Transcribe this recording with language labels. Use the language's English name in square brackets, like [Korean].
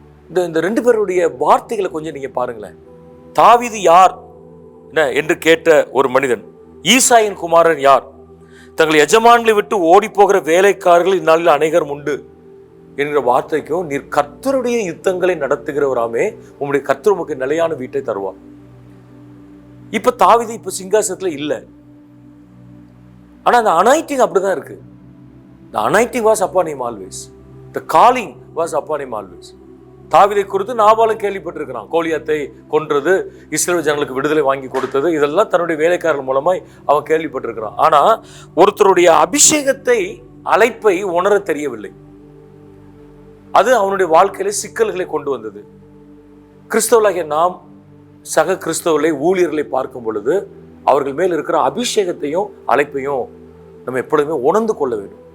[Tamil] இந்த 2 பேருடைய வார்த்தைகளை கொஞ்சம் நீங்க பாருங்களேன். தாவீது யார் என்று கேட்ட ஒரு மனிதன், ஈசாயின் குமாரன் யார், தங்கள் எஜமான்களை விட்டு ஓடி போகிற வேலைக்காரர்கள் இந்நாளில் அநேகர் உண்டு என்கிற வார்த்தைக்கும், நீர் கர்த்தருடைய யுத்தங்களை நடத்துகிறவராமே, உங்களுடைய கர்த்தர் உமக்கு நிலையான வீட்டை தருவார். இப்ப தாவீது இப்ப சிங்காசனத்துல இல்லை. ஆனா அந்த அனாயிட்டிங் அப்படிதான் இருக்கு. [English] The anointing was upon him always. The calling was upon him always. [Tamil] தாவீதை குறித்து நாபாலும் கேள்விப்பட்டிருக்கிறான். கோலியாத்தை கொன்றது, இஸ்ரவேல் ஜனங்களுக்கு விடுதலை வாங்கி கொடுத்தது, இதெல்லாம் தன்னுடைய வேலைக்காரர்கள் மூலமாய் அவன் கேள்விப்பட்டிருக்கிறான். ஆனா ஒருத்தருடைய அபிஷேகத்தை, அழைப்பை உணர தெரியவில்லை. அது அவனுடைய வாழ்க்கையில சிக்கல்களை கொண்டு வந்தது. கிறிஸ்தவர்களாகிய நாம் சக கிறிஸ்தவர்களை, ஊழியர்களை பார்க்கும் பொழுது அவர்கள் மேல் இருக்கிற அபிஷேகத்தையும் அழைப்பையும் நம்ம எப்பொழுதுமே உணர்ந்து கொள்ள வேண்டும்.